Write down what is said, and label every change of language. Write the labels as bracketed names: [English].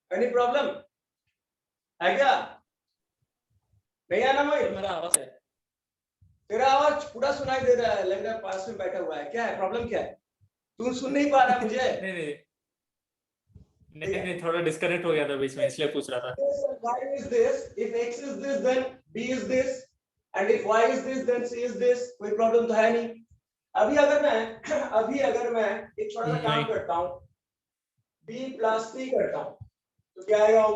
[Hindi] Any problem है क्या? नहीं है ना? मेरा आवाज है। तेरा आवाज पूरा सुनाई दे रहा है, लग रहा है पास में बैठा हुआ है। क्या है प्रॉब्म? क्या है? तू सुन नहीं पा रहा मुझे? नहीं, थोड़ा डिस्कनेक्ट हो गया था बीच में, इसलिए पूछ रहा था। [English] y is this, if x is this then b is this, and if y is this then c is this। [Hindi] कोई प्रॉब्लम तो है नहीं। अभी अगर मैं एक छोटा सा काम करता हूँ, b प्लस c करता हूँ, तो क्या आएगा?